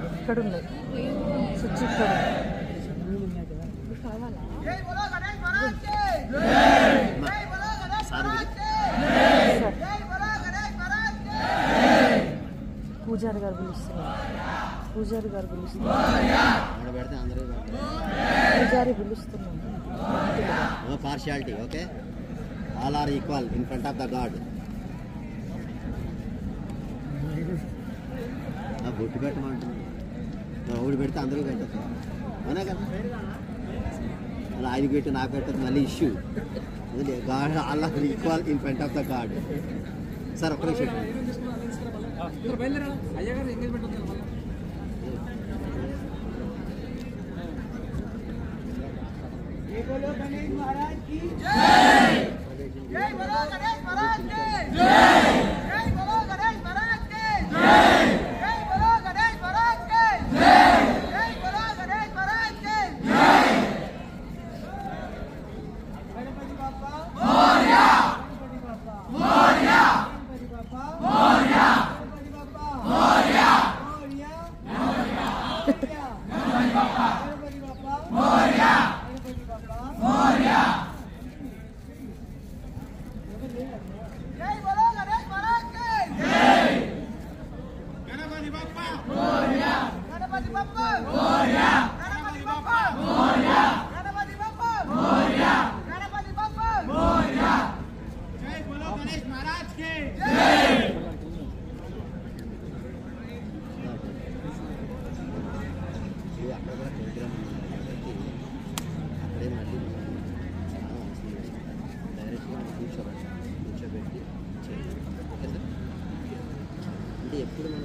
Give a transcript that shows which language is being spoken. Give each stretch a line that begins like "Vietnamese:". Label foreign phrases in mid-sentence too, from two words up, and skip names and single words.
Telugu: ఇక్కడ ఉన్నాయి స్విచ్ ఇక్కడ
Hindi: जय बोलो गणेश महाराज की जय बोलो गणेश महाराज की जय बोलो गणेश महाराज की
Telugu: పూజారి గారు పిలుస్తున్నారు పూజారి పిలుస్తున్నారు
English: No partiality, okay? All are equal in front of the God.
Telugu: బొట్టు పెట్టమంటుంది ఒకటి పెడితే అందరూ పెట్టదు అవునా కదా అలా ఆయన పెట్టు నాకు పెట్టదు మళ్ళీ
English: issue God all are equal in front of the God
Telugu: సార్ ఒక్క నిమిషం
Hindi: जय बोलो गणेश महाराज की जय जय बोलो गणेश महाराज की जय जय बोलो गणेश महाराज की जय जय बोलो गणेश महाराज की जय जय बोलो गणेश महाराज की जय
Marathi: गणपति बाप्पा मोरया गणपति बाप्पा मोरया गणपति बाप्पा मोरया गणपति बाप्पा मोरया मोरया मोरया गणपति बाप्पा मोरया मोरया
Hindi: जय बोलो गणेश महाराज की जय
Marathi: गणपति बाप्पा मोरया गणपति बाप्पा मोरया गणपति बाप्पा मोरया गणपति बाप्पा मोरया गणपति बाप्पा मोरया
Hindi: जय बोलो गणेश महाराज की जय
Telugu: కూర్చోబెట్టి చేయాలి
English: okay sir
Telugu: అంటే ఎప్పుడు మనం